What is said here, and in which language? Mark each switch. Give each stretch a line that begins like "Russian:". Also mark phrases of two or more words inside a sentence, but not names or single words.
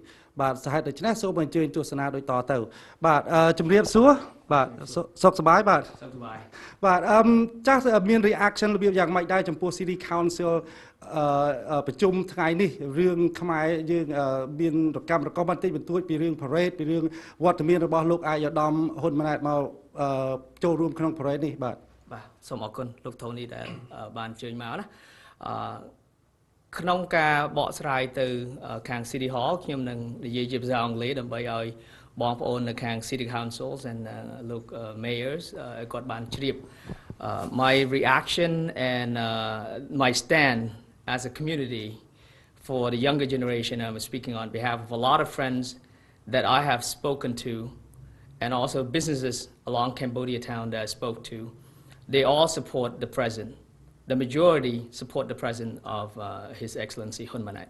Khmer: បាទសហេតុដូច្នេះសូមអញ្ជើញទស្សនាដូចតទៅបាទជំរាបសួរបាទសុខសប្បាយបាទសុខសប្បាយបាទចាស់មាន reaction របៀបយ៉ាងម៉េចដែរចំពោះ City Council ប្រជុំថ្ងៃនេះរឿងខ្មែរយើងមានរកម្មបន្តិចបន្តួចពីរឿង parade ពីរឿងវត្តមានរបស់លោកឯកឧត្តមហ៊ុនម៉ាណែតមកចូលរួមក្នុង parade នេះបាទសូមអរគុណលោកថូនីដែលបានអញ្ជើញមកណា ក្នុងការបកស្រាយទៅខាង City Hall ខ្ញុំនឹងនិយាយជាភាសាអង់គ្លេសដើម្បីឲ្យបងប្អូននៅខាង City Councils and លោក Mayors គាត់បានជ្រាប
English: my reaction and my stand as a community for the younger generation. I'm speaking on behalf of a lot of friends that I have spoken to and also businesses along Cambodia town that I spoke to. They all support the president. The majority support the president of His Excellency Hun Manet.